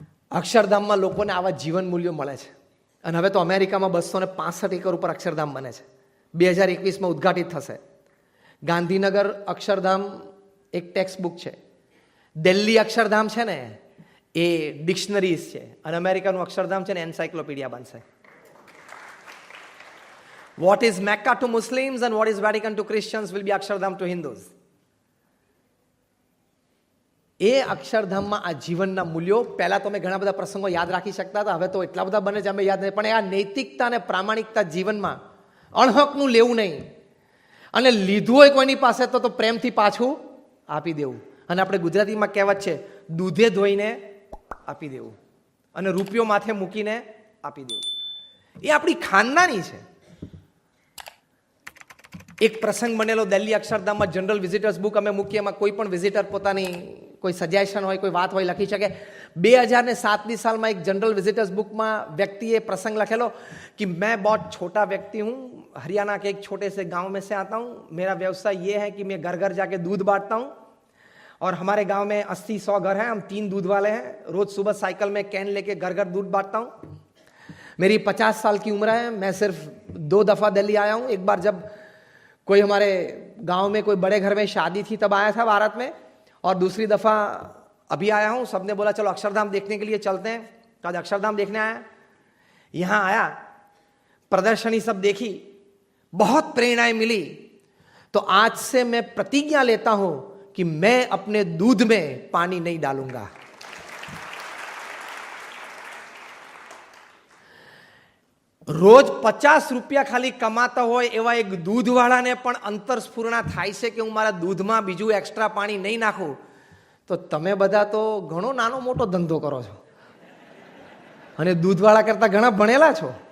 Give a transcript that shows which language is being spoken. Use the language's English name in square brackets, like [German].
[Gujarati] અક્ષરધામમાં લોકોને આવા જીવન મૂલ્યો મળે છે. અને હવે તો અમેરિકામાં 265 એકર ઉપર અક્ષરધામ બને છે. 2021માં ઉદ્ઘાટિત થશે. ગાંધીનગર અક્ષરધામ એક ટેક્સ્ટ બુક છે. દિલ્હી અક્ષરધામ છે ને, એ ડિક્શનરીઝ છે. અને અમેરિકાનું અક્ષરધામ છે ને, એન્સાઇક્લોપીડિયા બનશે. [English] What is Mecca to Muslims and what is Vatican to Christians will be Akshardham to Hindus. [Gujarati] એ અક્ષરધામમાં આ જીવનના મૂલ્યો, પહેલા તો અમે ઘણા બધા પ્રસંગો યાદ રાખી શકતા હતા, હવે તો એટલા બધા બને છે અમે યાદ નહીં. પણ આ નૈતિકતા અને પ્રામાણિકતા જીવનમાં, અણહકનું લેવું નહીં, અને લીધું હોય કોઈની પાસે તો પ્રેમથી પાછું આપી દેવું. અને આપણે ગુજરાતીમાં કહેવત છે, દૂધે ધોઈને આપી દેવું. અને રૂપિયો માથે મૂકીને આપી દેવું. એ આપણી ખાનદાની છે. એક પ્રસંગ બનેલો દિલ્હી અક્ષરધામમાં જનરલ વિઝિટર્સ બુક અમે મૂકીએ, એમાં કોઈ પણ વિઝિટર પોતાની કોઈ સજેશન હોય, કોઈ વાત હોય લખી શકે. [Hindi] 2007ની साल एक जनरल विजिटर्स बुक में व्यक्ति ये प्रसंग लखेलो कि मैं बहुत छोटा व्यक्ति हूँ, हरियाणा के एक छोटे से गांव में से आता हूँ. मेरा व्यवसाय ये है कि मैं घर घर जाके दूध बांटता हूँ और हमारे गांव में 80-100 घर हैं, हम 3 दूध वाले हैं. रोज सुबह साइकिल में कैन लेके घर घर दूध बांटता हूँ. मेरी 50 साल की उम्र है. मैं सिर्फ 2 दफ़ा दिल्ली आया हूँ. एक बार जब कोई हमारे गांव में कोई बड़े घर में शादी थी तब आया था भारत में, और दूसरी दफ़ा अभी आया हूँ. सबने बोला चलो अक्षरधाम देखने के लिए चलते हैं. तो आज अक्षरधाम देखने आया. यहाँ आया, प्रदर्शनी सब देखी, बहुत प्रेरणाएं मिली. तो आज से मैं प्रतिज्ञा लेता हूँ कि मैं अपने दूध में पानी नहीं डालूंगा. रोज [Gujarati] 50 રૂપિયા ખાલી કમાતા હોય એવા એક દૂધવાળાને પણ અંતરસ્ફુરણા થાય છે કે હું મારા દૂધમાં બીજું એક્સ્ટ્રા પાણી નહીં નાખું. તો તમે બધા તો ઘણો નાનો મોટો ધંધો કરો છો અને દૂધવાળા કરતાં ઘણા ભણેલા છો.